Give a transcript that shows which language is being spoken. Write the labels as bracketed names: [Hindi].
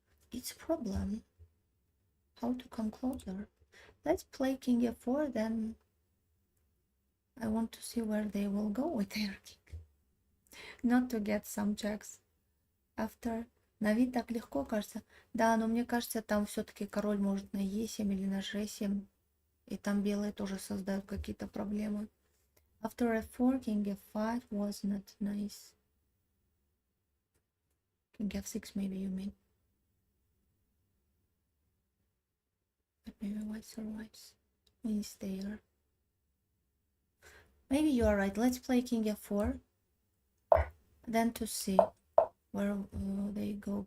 [English] It's a problem. How to come closer? Let's play king f4, then I want to see where they will go with their king. Not to get some checks after. [Russian] На вид так легко кажется. Да, но мне кажется, там все-таки король может на e7 или на g7. И там белые тоже создают какие-то проблемы. [English] After f4, king f5 was not nice. King f6 maybe you mean. But maybe white survives. Queen is there. Maybe you are right. Let's play king f4. Then to see where they go.